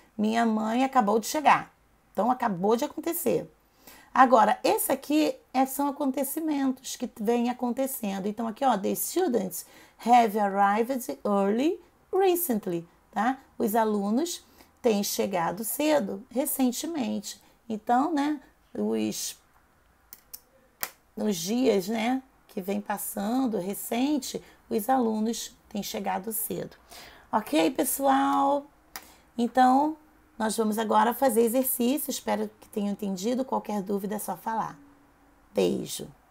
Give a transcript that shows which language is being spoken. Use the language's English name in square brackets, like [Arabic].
[Portuguese] Minha mãe acabou de chegar. Então, acabou de acontecer. Agora, esse aqui são acontecimentos que vêm acontecendo. [English] Então, aqui, ó, the students have arrived early recently, tá? [Portuguese] Os alunos têm chegado cedo, recentemente. Então, né, nos dias, né, que vem passando, recente, os alunos têm chegado cedo. Ok, pessoal? Então, nós vamos agora fazer exercício. Espero que tenham entendido. Qualquer dúvida é só falar. Beijo!